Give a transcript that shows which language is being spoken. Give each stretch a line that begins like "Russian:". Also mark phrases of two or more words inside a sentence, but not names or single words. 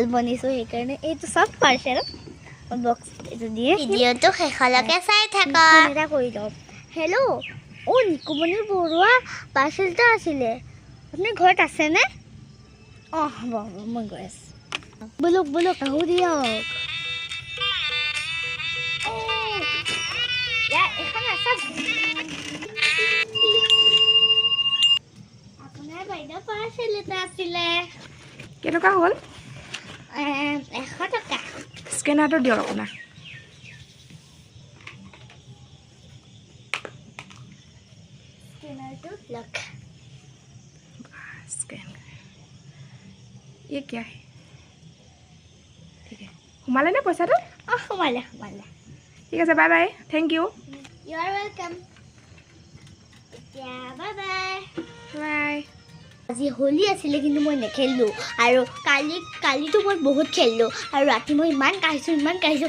Assamese: বনিছোঁ সেইকাৰণে এইটো চব
English: parcel box
Assamese: এইটো দিয়ে ভিডিঅ'টো শেষলৈকে চাই থাকক এটা কৰি লওক হেল্ল' নিকুমণি বৰুৱা পাৰ্চেল এটা আছিলে আপুনি ঘৰত আছেনে অঁ হ'ব মই গৈ আছোঁ বোলক আহোঁ দিয়ক এখন আছে আপোনাৰ বাইদেউ পাৰ্চেল এটা আছিলে কেনেকুৱা হ'ল 100 টকা স্কেনাৰটো দিয়ক আপোনাৰ
English: scanner to lock
Hindi: स्कैन ये क्या है ठीक है
Assamese: সোমালে নে পইচাটো সোমালে ঠিক আছে
English: bye bye thank you you are welcome bye bye
Assamese: বাই আজি হোলি আছিলে কিন্তু মই নেখেলিলোঁ আৰু কালিতো মই বহুত খেলিলোঁ আৰু ৰাতি মই ইমান কাঢ়িছোঁ